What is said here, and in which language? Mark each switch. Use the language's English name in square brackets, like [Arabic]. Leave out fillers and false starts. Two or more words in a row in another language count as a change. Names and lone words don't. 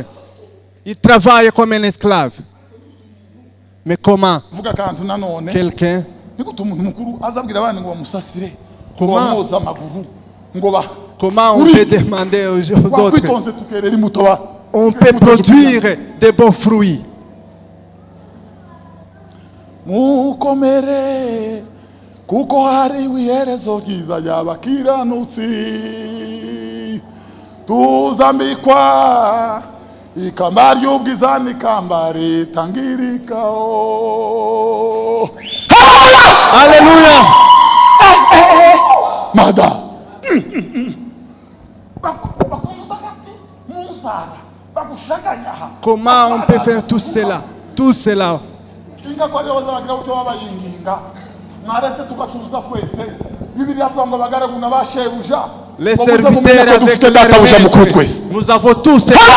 [French] Il travaille comme un esclave. Mais comment quelqu'un... Comment on peut demander aux autres? On peut produire de bons fruits. [Kinyarwanda] Kuko hariho iherezo ryiza ry'abakiranutsi tuzambikwa ikamba ry'ubwiza n'ikamba ritangirikaho. [French] Alléluia. Mada. Comment on peut faire tout cela? Tout cela. Les serviteurs avec leur maître, nous avons tous.